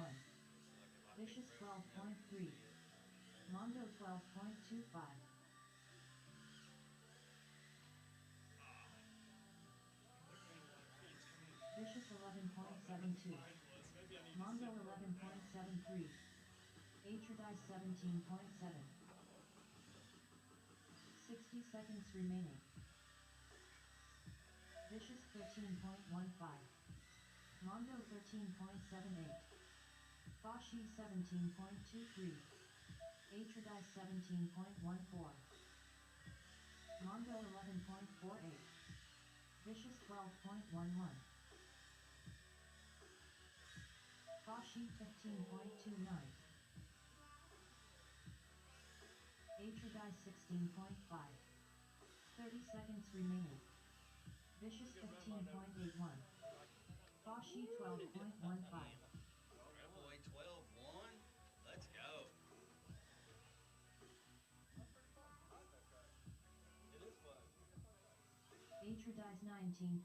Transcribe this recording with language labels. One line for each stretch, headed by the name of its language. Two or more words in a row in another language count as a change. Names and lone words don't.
English: Vicious 12.3. Mondo 12.25. Vicious 11.72. Mondo 11.73. Atradice 17.7. 60 seconds remaining. Vicious 13.15. Mondo 13.78. Fashi 17.23. Atradice 17.14. Mondo 11.48. Vicious 12.11. Fashi 15.29. Atradice 16.5. 30 seconds remaining. Vicious 15.81. Fashi 12.15. Boy, 12-1. Let's go. Atradice 19.23.